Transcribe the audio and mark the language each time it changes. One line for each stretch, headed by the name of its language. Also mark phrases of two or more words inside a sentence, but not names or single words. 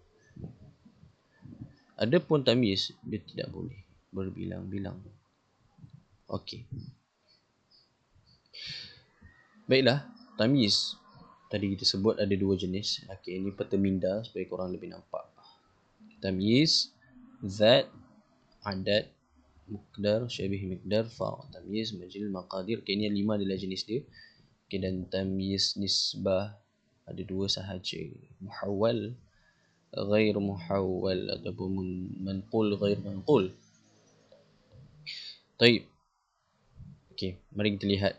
Malay: Adapun tamyiz dia tidak boleh berbilang-bilang. Okey. Baiklah, tamyiz tadi kita sebut ada dua jenis. Okey, ini peta minda supaya korang lebih nampak. Tamyiz,
Arabic: ذات، عدد، مقدار، شبه مقدار، فاء، تمييز، مجمل، مقادير.
Malay: Okey, ini 5 adalah jenis dia. Okey, dan
Arabic: تمييز نسبة
Malay: ada 2 sahaja.
Arabic: محول، غير محول ataupun منقول، غير منقول.
Malay: Taib. Okey, mari kita lihat.